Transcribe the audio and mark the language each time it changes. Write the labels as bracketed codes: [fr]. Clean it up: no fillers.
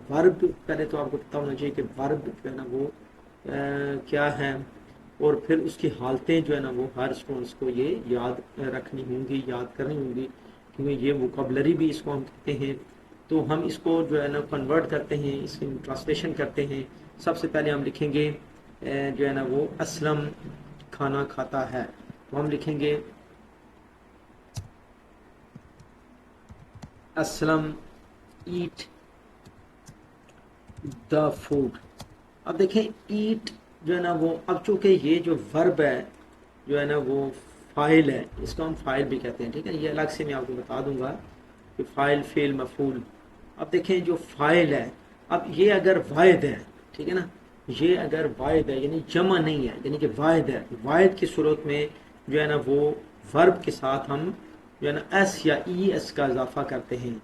[ur] ورب پہلے تو آپ کو پتہ ہونا چاہیے کہ ورب جو ہے نا وہ کیا ہے، اور پھر اس کی حالتیں جو ہے نا وہ ہر اسٹوڈنٹس کو یہ یاد رکھنی ہوں گی، یاد کرنی ہوں گی، کیونکہ یہ ووکیبلری بھی اس کو ہم کہتے ہیں. تو ہم اس کو جو ہے نا کنورٹ کرتے ہیں، اس کی ٹرانسلیشن کرتے ہیں. سب سے پہلے ہم لکھیں گے جو ہے نا وہ اسلم کھانا کھاتا ہے. تو ہم لکھیں گے [en] Aslam ate the food. [ur] اب دیکھیں ایٹ جو ہے نا وہ اب چونکہ یہ جو ورب ہے جو ہے نا وہ فاعل ہے، اس کو ہم فاعل بھی کہتے ہیں، ٹھیک ہے. یہ الگ سے میں آپ کو بتا دوں گا کہ فاعل، فعل، مفعول. اب دیکھیں جو فاعل ہے، اب یہ اگر واحد ہے، ٹھیک ہے نا، یہ اگر واحد ہے یعنی جمع نہیں ہے، یعنی کہ واحد ہے، واحد کی صورت میں جو ہے نا وہ ورب کے ساتھ ہم جو ہے نا ایس یا ای ایس کا اضافہ کرتے ہیں.